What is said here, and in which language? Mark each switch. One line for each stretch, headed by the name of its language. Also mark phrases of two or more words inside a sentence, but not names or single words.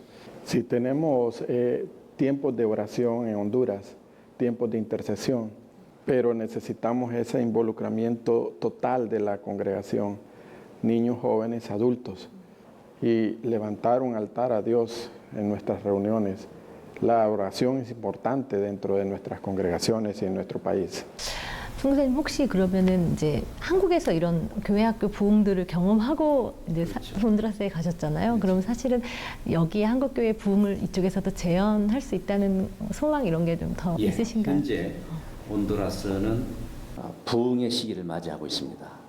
Spanish: Si tenemos tiempos de oración en Honduras, tiempos de intercesión, pero necesitamos ese involucramiento total de la congregación, niños, jóvenes, adultos, y levantar un altar a Dios en nuestras reuniones. La oración es importante dentro de nuestras congregaciones y en nuestro país.
Korean: 선교사님 혹시 그러면은 이제 한국에서 이런 교회학교 부흥들을 경험하고 이제 온두라스에 가셨잖아요. 그러면 사실은 여기 한국교회 부흥을 이쪽에서도 재현할 수 있다는 소망 이런 게 좀 더 있으신가요? 현재 온두라스는 부흥의 시기를 맞이하고 있습니다.